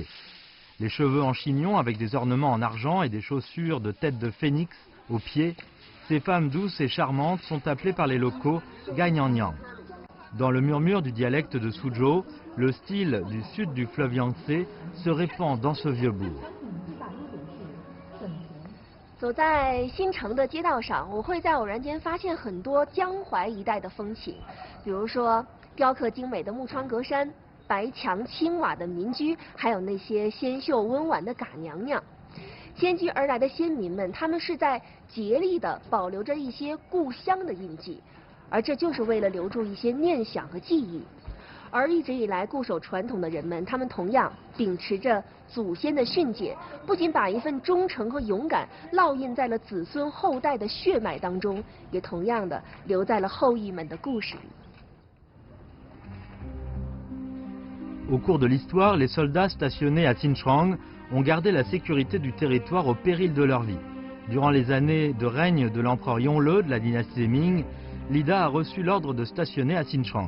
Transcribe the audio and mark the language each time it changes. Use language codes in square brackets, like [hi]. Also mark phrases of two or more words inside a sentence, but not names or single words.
[fr] Les cheveux en chignon avec des ornements en argent et des chaussures de tête de phénix aux pieds, ces femmes douces et charmantes sont appelées par les locaux Gagnanyang. Dans le murmure du dialecte de Suzhou, le style du sud du fleuve Yangtze se répand dans ce vieux bourg. [zh] 走在新城的街道上，我会在偶然间发现很多江淮一带的风情，比如说雕刻精美的木窗格栅、白墙青瓦的民居，还有那些纤秀温婉的嘎娘娘。迁居而来的先民们，他们是在竭力地保留着一些故乡的印记，而这就是为了留住一些念想和记忆。而一直以来固守传统的人们，他们同样秉持着祖先的训诫，不仅把一份忠诚和勇敢烙印在了子孙后代的血脉当中，也同样的留在了后裔们的故事里。 [fr] Au cours de l'histoire, les soldats stationnés à Xinjiang ont gardé la sécurité du territoire au péril de leur vie. Durant les années de règne de l'empereur Yongle de la dynastie Ming, l'IDA a reçu l'ordre de stationner à Xinjiang.